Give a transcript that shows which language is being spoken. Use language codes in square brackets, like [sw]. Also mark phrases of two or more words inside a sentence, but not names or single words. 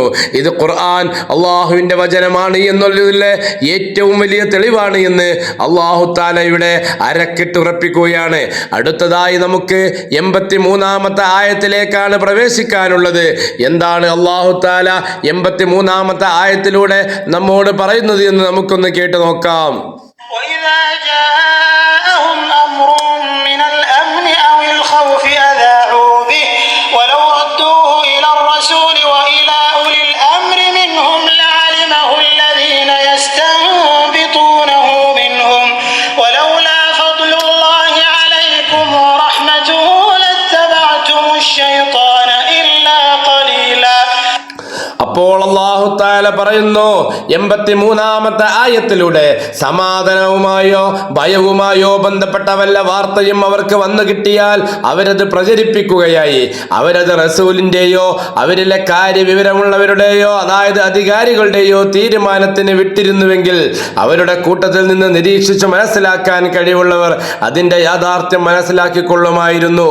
[ml] ഇത് ഖുർആൻ അള്ളാഹുവിന്റെ വചനമാണ് എന്നുള്ളതിലെ ഏറ്റവും വലിയ തെളിവാണ് എന്ന് അള്ളാഹു തആല ഇവിടെ അരക്കിട്ടുറപ്പിക്കുകയാണ്. അടുത്തതായി നമുക്ക് 83-ാമത്തെ ആയത്തിലേക്കാണ് പ്രവേശിക്കാനുള്ളത്. എന്താണ് അള്ളാഹു തആല 83-ാമത്തെ ആയത്തിലൂടെ നമ്മോട് പറയുന്നത് എന്ന് നമുക്കൊന്ന് കേട്ടു നോക്കാം. [ar] وإذا جاءهم أمر من الأمن أو الخوف أذاعوا به ولو ردوه إلى الرسول وإلى أولي الأمر منهم لعلمه الذين يستنبطونه منهم ولولا فضل الله عليكم ورحمته لاتبعتم الشيطان إلا قليلا. [ml] അപ്പോൾ അല്ലാഹു തആല പറയുന്നു 83-ാമത്തെ ആയത്തിലൂടെ സമാധാനവുമായോ ഭയവുമായോ ബന്ധപ്പെട്ട വല്ല വാർത്തയും അവർക്ക് വന്നു കിട്ടിയാൽ അവരത് പ്രചരിപ്പിക്കുകയായി. അവരത് റസൂലിന്റെയോ അവരിലെ കാര്യവിവരമുള്ളവരുടെയോ അതായത് അധികാരികളുടെയോ തീരുമാനത്തിന് വിട്ടിരുന്നുവെങ്കിൽ അവരുടെ കൂട്ടത്തിൽ നിന്ന് നിരീക്ഷിച്ച് മനസ്സിലാക്കാൻ കഴിവുള്ളവർ അതിന്റെ യാഥാർത്ഥ്യം മനസ്സിലാക്കിക്കൊള്ളുമായിരുന്നു.